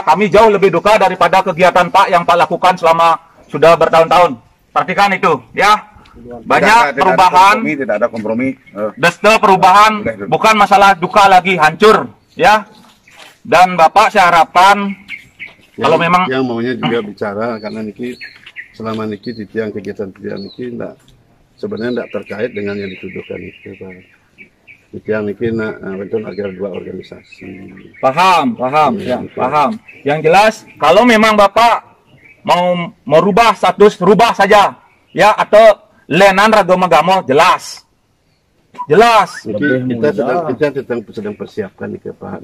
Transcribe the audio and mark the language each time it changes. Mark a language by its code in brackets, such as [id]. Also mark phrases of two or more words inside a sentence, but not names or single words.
[id] Kami jauh lebih duka daripada kegiatan Pak yang Pak lakukan selama sudah bertahun-tahun. Perhatikan itu, ya. Banyak perubahan. Tidak ada kompromi. Desta perubahan bukan masalah duka lagi, hancur, ya. Dan Bapak saya harapkan kalau memang yang maunya juga bicara karena niki selama niki di tiang kegiatan niki sebenarnya tidak terkait dengan yang dituduhkan itu, Pak. Di [ban] tiang niki [id] betul agar dua organisasi. Paham, ya, paham. Yang jelas kalau memang Bapak mau merubah status, rubah saja, ya, atau lenan ragama-gamo jelas. Kita sedang persiapkan nih, Pak.